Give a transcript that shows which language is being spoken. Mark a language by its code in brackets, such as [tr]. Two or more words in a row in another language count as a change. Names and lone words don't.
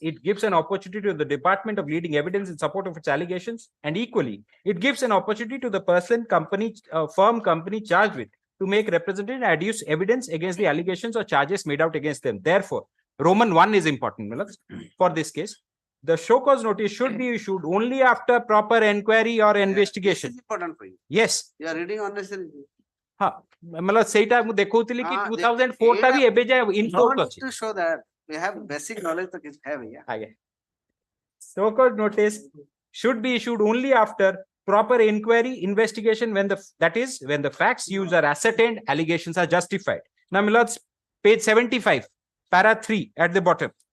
[en] It gives an opportunity to the department of leading evidence in support of its allegations, and equally, it gives an opportunity to the person, company, firm, company charged with to make representative and adduce evidence against the allegations or charges made out against them. Therefore, Roman 1 is important, Millards, for this case. The show cause notice should be issued only after proper inquiry or investigation. This is important for you. Yes. You are reading unnecessary. [or] Ha, मतलब ସେଇଟା ମୁଁ ଦେଖଉଥିଲି କି 2004 ଟା ବି ଏବେ ଯାଏ [en] in force [or] ଅଛି. [en] To show that we have basic knowledge to have here. [or] ଆଜ୍ଞା. [en] So cause notice should be issued only after proper inquiry, investigation, when the facts used are ascertained, allegations are justified. Now, my lords, page 75, para 3 at the bottom.